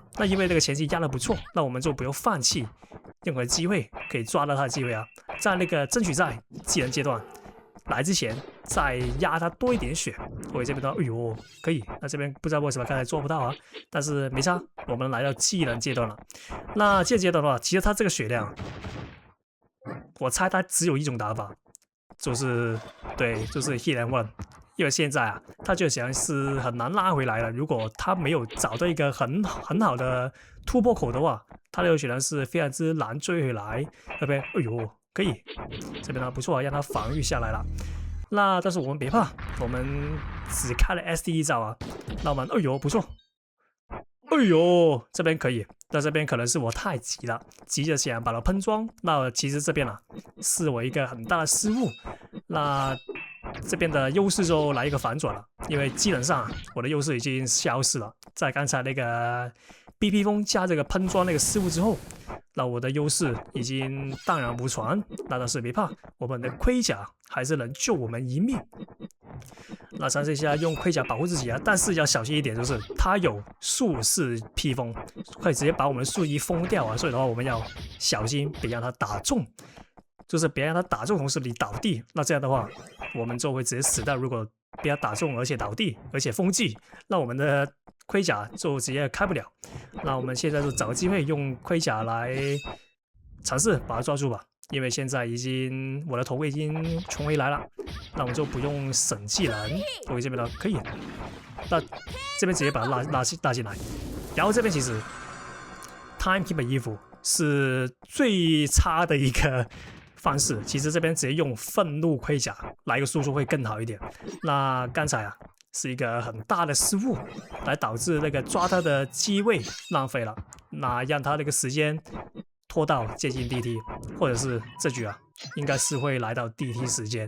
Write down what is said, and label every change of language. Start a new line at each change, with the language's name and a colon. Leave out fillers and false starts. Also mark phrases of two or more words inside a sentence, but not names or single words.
Chinese: 那因為這個前期壓得不錯，那我們就不用放棄任何機會可以抓到他的機會啊，在那個爭取在技能階段來之前再壓他多一點血。OK，這邊的話，哎呦，可以。那這邊不知道為什麼剛才做不到啊，但是沒差，我們來到技能階段了。那技能階段的話，其實他這個血量，我猜他只有一種打法，就是就是
English: hit and run。
Chinese: 因為現在啊，他就像是很難拉回來了。如果他沒有找到一個很好的突破口的話，他有可能是非常之難追回來。對不對？哎呦，可以，這邊呢不錯啊，讓他防禦下來了。那但是我們別怕，我們只開了 SD 招啊。那我們哎呦不錯，哎呦這邊可以，但這邊可能是我太急了，急着想把它噴裝。那其實這邊啊是我一個很大的失誤。那這邊的優勢就來一個反轉了，因為基本上我的優勢已經消失了。在剛才那個 BP 風加這個噴裝那個失誤之後，那我的優勢已經蕩然無存。那但是別怕，我們的盔甲還是能救我們一命。那嘗試一下用盔甲保護自己啊，但是要小心一點，就是它有術士披風，會直接把我們的術衣封掉啊，所以的話我們要小心，別讓它打中。就是別讓他打中，同時你倒地，那這樣的話，我們就會直接死掉。如果被他打中，而且倒地，而且封技，那我們的盔甲就直接開不了。那我們現在就找個機會用盔甲來嘗試把它抓住吧。因為現在我的頭盔已經重回來了，那我們就不用省技能。我這邊呢可以，那這邊直接把它拉進來。然後這邊其實 Timekeeper 衣服是最差的一個方式，其實這邊直接用憤怒盔甲來一個輸出會更好一點。那剛才啊是一個很大的失誤，來導致那個抓他的機位浪費了，那讓他那個時間拖到接近 DT， 或者是這局啊應該是會來到 DT 時間。